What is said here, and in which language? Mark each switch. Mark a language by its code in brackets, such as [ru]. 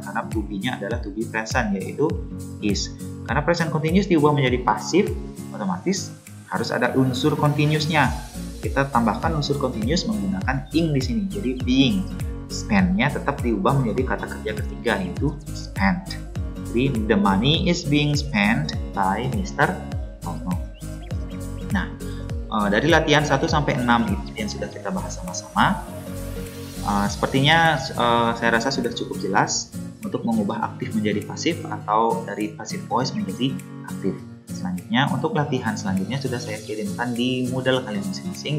[id] Karena to be-nya adalah to be present, yaitu is. Karena present continuous diubah menjadi pasif, otomatis harus ada unsur continuous-nya. Kita tambahkan unsur continuous menggunakan ing di sini. Jadi being. Spend-nya tetap diubah menjadi kata kerja ketiga, yaitu spent. Jadi [en] the money is being spent by Mr. Tono. [id] Nah, dari latihan 1 sampai 6 itu yang sudah kita bahas sama-sama. Sepertinya saya rasa sudah cukup jelas untuk mengubah aktif menjadi pasif atau dari passive voice menjadi aktif. Selanjutnya, untuk latihan selanjutnya sudah saya kirimkan di Moodle kalian masing-masing.